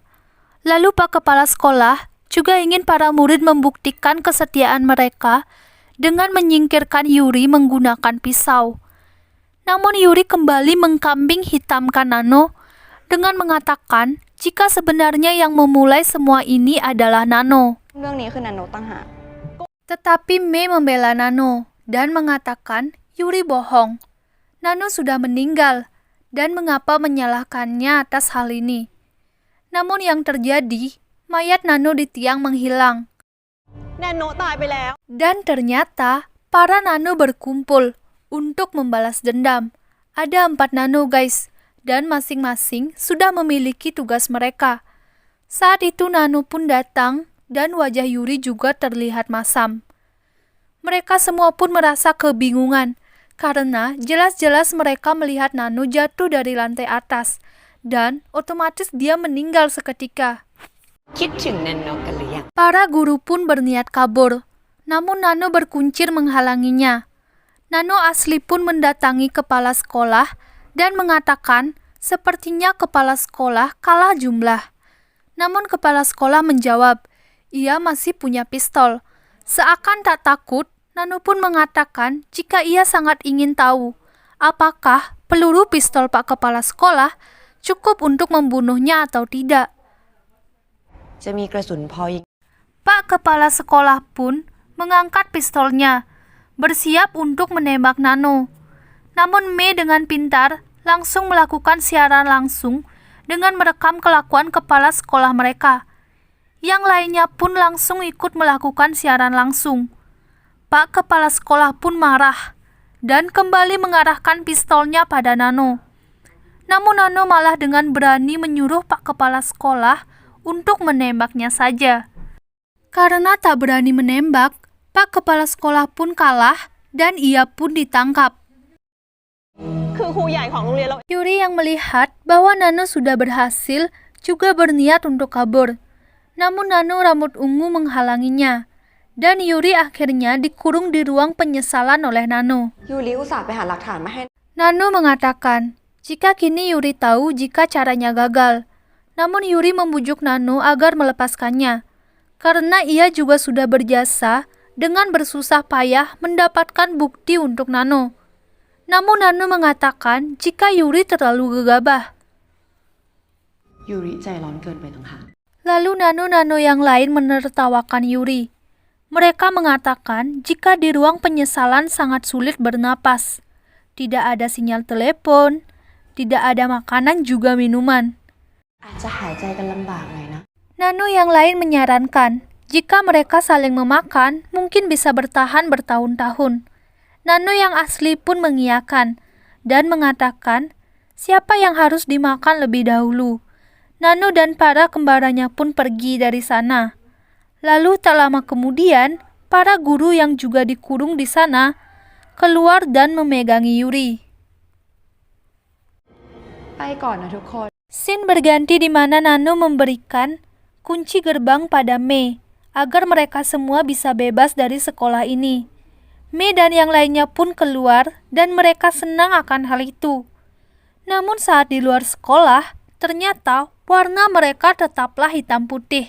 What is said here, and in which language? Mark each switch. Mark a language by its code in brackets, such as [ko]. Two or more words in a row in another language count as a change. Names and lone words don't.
[id] Lalu Pak Kepala Sekolah juga ingin para murid membuktikan kesetiaan mereka dengan menyingkirkan Yuri menggunakan pisau. Namun Yuri kembali mengkambing hitamkan Nano dengan mengatakan jika sebenarnya yang memulai semua ini adalah Nano. [th] เรื่องนี้คือแนนโนะต่างหาก [id] Tetapi Mei membela Nano dan mengatakan Yuri bohong. Nano sudah meninggal dan mengapa menyalahkannya atas hal ini. Namun yang terjadi, mayat Nano di tiang menghilang. [th] แนนโนะตายไปแล้ว [id] Dan ternyata para Nano berkumpul untuk membalas dendam. Ada 4 Nano guys, dan masing-masing sudah memiliki tugas mereka. Saat itu Nano pun datang dan wajah Yuri juga terlihat masam. Mereka semua pun merasa kebingungan karena jelas-jelas mereka melihat Nano jatuh dari lantai atas dan otomatis dia meninggal seketika. [th] คิดถึงนันโนกันหรือยัง [id] Para guru pun berniat kabur, namun Nano berkuncir menghalanginya. Nano asli pun mendatangi kepala sekolah dan mengatakan sepertinya kepala sekolah kalah jumlah. Namun kepala sekolah menjawab, ia masih punya pistol. Seakan tak takut, Nano pun mengatakan jika ia sangat ingin tahu apakah peluru pistol Pak Kepala Sekolah cukup untuk membunuhnya atau tidak. [th] จะมีกระสุนพอยิง [id] Pak Kepala Sekolah pun mengangkat pistolnya, bersiap untuk menembak Nano. Namun Mei dengan pintar langsung melakukan siaran langsung dengan merekam kelakuan kepala sekolah mereka. Yang lainnya pun langsung ikut melakukan siaran langsung. Pak Kepala Sekolah pun marah dan kembali mengarahkan pistolnya pada Nano. Namun Nano malah dengan berani menyuruh Pak Kepala Sekolah untuk menembaknya saja. Karena tak berani menembak, Pak Kepala Sekolah pun kalah dan ia pun ditangkap. [th] คือครูใหญ่ของโรงเรียนเรา [id] Yuri yang melihat bahwa Nano sudah berhasil juga berniat untuk kabur. Namun Nano rambut ungu menghalanginya. Dan Yuri akhirnya dikurung di ruang penyesalan oleh Nano. [th] ยูริอุตส่าห์ไปหาหลักฐานมาให้ [id] Nano mengatakan, jika kini Yuri tahu jika caranya gagal. Namun Yuri membujuk Nano agar melepaskannya, karena ia juga sudah berjasa dengan bersusah payah mendapatkan bukti untuk Nano. Namun Nano mengatakan jika Yuri terlalu gegabah. [th] ยูริใจร้อนเกินไปต่างหาก [id] Lalu nano-nano yang lain menertawakan Yuri. Mereka mengatakan jika di ruang penyesalan sangat sulit bernapas. Tidak ada sinyal telepon, tidak ada makanan juga minuman. [th] อาจจะหายใจกันลำบากหน่อยนะ [id] Nano yang lain menyarankan, jika mereka saling memakan, mungkin bisa bertahan bertahun-tahun. Nano yang asli pun mengiyakan dan mengatakan, siapa yang harus dimakan lebih dahulu. Nano dan para kembarannya pun pergi dari sana. Lalu tak lama kemudian, para guru yang juga dikurung di sana keluar dan memegangi Yuri. [th] ไปก่อนนะทุกคน [id] Scene berganti di mana Nano memberikan kunci gerbang pada Mei agar mereka semua bisa bebas dari sekolah ini. Mei dan yang lainnya pun keluar dan mereka senang akan hal itu. Namun saat di luar sekolah, ternyata warna mereka tetaplah hitam putih.